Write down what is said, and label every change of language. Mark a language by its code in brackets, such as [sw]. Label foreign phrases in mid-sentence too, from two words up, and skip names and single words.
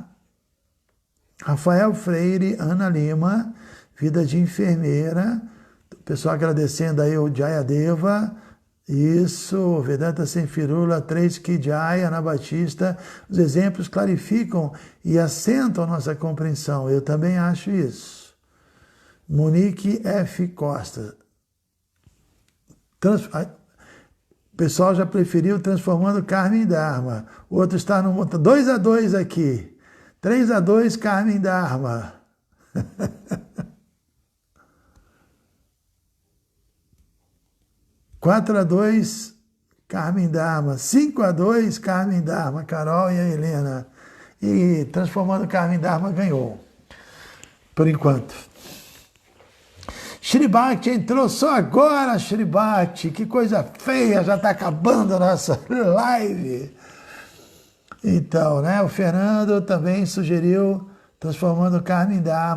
[pt] Rafael Freire, Ana Lima, vida de enfermeira, o pessoal agradecendo aí o Jayadeva, isso, Vedanta Sem Firula, 3 [hi] की जय, [pt] Ana Batista, os exemplos clarificam e assentam a nossa compreensão, eu também acho isso. Monique F. Costa, o pessoal já preferiu transformando karma em dharma, o outro está no 2-2 aqui, 3-2 karma em dharma. 4-2 karma em dharma. 5-2 karma em dharma. Carol e a Helena. E transformando karma em dharma ganhou. Por enquanto. Shri Bhakti entrou só agora, Shri Bhakti. Que coisa feia, já está acabando a nossa live. Então, né, o Fernando também sugeriu transformando karma em dharma.